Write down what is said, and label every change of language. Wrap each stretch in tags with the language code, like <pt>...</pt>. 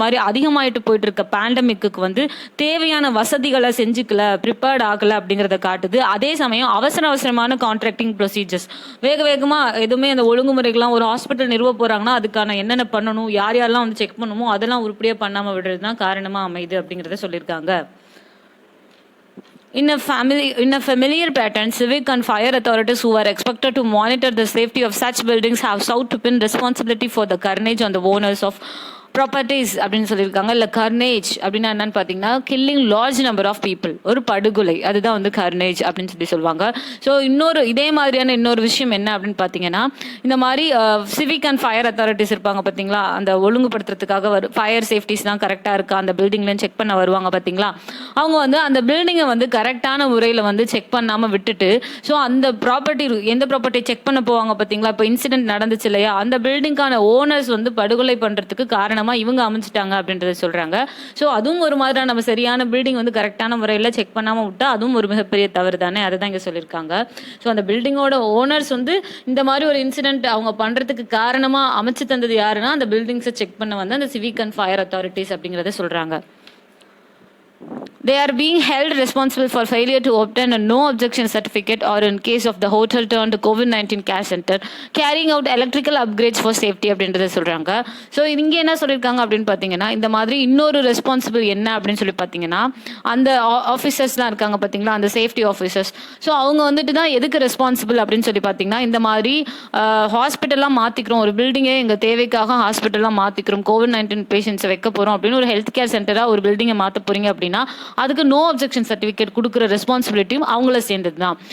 <ta>மாதிரி அதிகமாயிட்டு போயிட்டு இருக்க பேண்டமிக்கு வந்து தேவையான வசதிகளை செஞ்சுக்கல, ப்ரிப்பேர்ட் ஆகல அப்படிங்கிறத காட்டுது. அதே சமயம் அவசரமான கான்ட்ராக்டிங் ப்ரொசீஜர்ஸ் வேக வேகமா எதுவுமே அந்த ஒழுங்குமுறைகள்லாம் ஒரு ஹாஸ்பிட்டல் நிறுவ போறாங்கன்னா அதுக்கான என்னென்ன பண்ணணும், யார் யாரெல்லாம் வந்து செக் பண்ணணுமோ அதெல்லாம் உருப்படியா பண்ணாம விடுறது தான் காரணமா அமையுது அப்படிங்கிறத சொல்லியிருக்காங்க.</ta> <en>In a familiar pattern, civic and fire authorities who are expected to monitor the safety of such buildings have sought to pin responsibility for the carnage on the owners of properties</en> <ta>அப்படின்னு சொல்லியிருக்காங்க. இல்லை கர்னேஜ் அப்படின்னா என்னன்னு பார்த்தீங்கன்னா</ta> <en>killing large number of people,</en> <ta>ஒரு படுகொலை, அதுதான் வந்து கர்னேஜ் அப்படின்னு சொல்லுவாங்க. ஸோ இதே மாதிரியான இன்னொரு விஷயம் என்ன அப்படின்னு பார்த்தீங்கன்னா, இந்த மாதிரி சிவிக் அண்ட் ஃபயர் அத்தாரிட்டிஸ் இருப்பாங்க பார்த்தீங்களா, அந்த ஒழுங்குபடுத்துறதுக்காக ஃபயர் சேஃப்டிஸ்லாம் கரெக்டாக இருக்கா அந்த பில்டிங்லாம் செக் பண்ண வருவாங்க பார்த்தீங்களா, அவங்க வந்து அந்த பில்டிங்கை வந்து கரெக்டான முறையில் வந்து செக் பண்ணாமல் விட்டுட்டு, ஸோ அந்த ப்ராப்பர்ட்டி எந்த ப்ராப்பர்ட்டி செக் பண்ண போவாங்க பார்த்தீங்களா, இப்போ இன்சிடென்ட் நடந்துச்சு இல்லையா, அந்த பில்டிங்கான ஓனர்ஸ் வந்து படுகொலை பண்ணுறதுக்கு காரணம் இவங்க அமைச்சிட்டாங்க அப்படின்றத சொல்றாங்க. சோ அதுவும் ஒரு மாதிரி நம்ம சரியான பில்டிங் வந்து கரெக்டான முறையில செக் பண்ணாம விட்டா அதுவும் ஒரு மிகப்பெரிய தவறு தானே, அதை தான் இங்க சொல்லியிருக்காங்க. ஸோ அந்த பில்டிங்கோட ஓனர்ஸ் வந்து இந்த மாதிரி ஒரு இன்சிடென்ட் அவங்க பண்றதுக்கு காரணமா அமைச்சு தந்தது யாருன்னா அந்த பில்டிங்ஸை செக் பண்ண வந்து அந்த சிவிக் அண்ட் ஃபயர் அத்தாரிட்டிஸ் அப்படிங்கிறத சொல்றாங்க.</ta> <en>They are being held responsible for failure to obtain a no objection certificate or in case of the hotel turned COVID-19 care center carrying out electrical upgrades for safety</en> <ta>அப்படின்றத சொல்றாங்க. So இங்கே என்ன சொல்லியிருக்காங்க அப்படின்னு பார்த்தீங்கன்னா, இந்த மாதிரி இன்னொரு ரெஸ்பான்சிபிள் என்ன அப்படின்னு சொல்லி பார்த்தீங்கன்னா, அந்த ஆஃபீஸர்ஸ்லாம் இருக்காங்க பார்த்தீங்களா, அந்த சேஃப்டி ஆஃபீஸர்ஸ். ஸோ அவங்க வந்துட்டு தான் எதுக்கு ரெஸ்பான்சிபிள் அப்படின்னு சொல்லி பார்த்தீங்கன்னா, இந்த மாதிரி ஹாஸ்பிட்டல்லாம் மாற்றிக்கிறோம், ஒரு பில்டிங்கை எங்கள் தேவைக்காக ஹாஸ்பிட்டல்லாம் மாற்றிக்கிறோம், COVID-19 பேஷண்ட்ஸை வைக்க போகிறோம் அப்படின்னு ஒரு ஹெல்த் கேர் சென்டராக ஒரு பில்டிங்கை மாற்ற போகிறீங்க அப்படின்னா அதுக்கு நோ அப்ஜெக்ஷன் சர்டிஃபிகேட் கொடுக்குற ரெஸ்பான்சிபிலிட்டியும் அவங்கள சேர்ந்தது தான்.</ta>